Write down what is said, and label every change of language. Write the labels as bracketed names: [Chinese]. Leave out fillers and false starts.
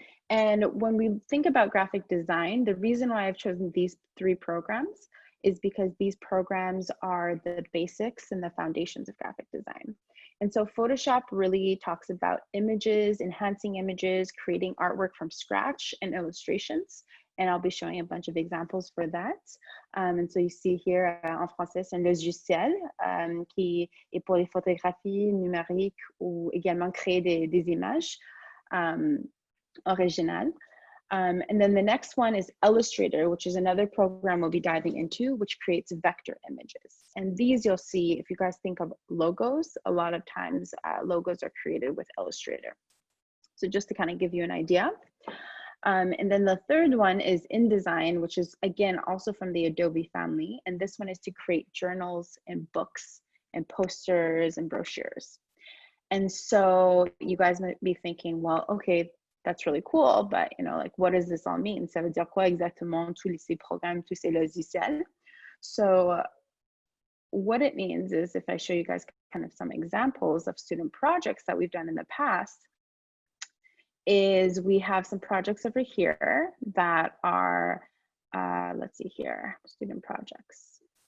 [English] And when we think about graphic design, the reason why I've chosen these 3 programs is because these programs are the basics and the foundations of graphic design. And so Photoshop really talks about images, enhancing images, creating artwork from scratch, and illustrations. And I'll be showing a bunch of examples for that. And so you see here [French] en français, c'est un logiciel qui est pour les photographies numériques ou également créer des images originales. [English] And then the next one is Illustrator, which is another program we'll be diving into, which creates vector images. And these you'll see, if you guys think of logos, a lot of times logos are created with Illustrator. So just to kind of give you an idea. And then the third one is InDesign, which is, again, also from the Adobe family. And this one is to create journals and books and posters and brochures. And so you guys might be thinking, well, okay, that's really cool, but like, what does this all mean? [French] Ça veut dire quoi exactement tous ces programmes, tous ces logiciels? [English] So what it means is, if I show you guys kind of some examples of student projects that we've done in the past, is we have some projects over here that are, let's see here, student projects.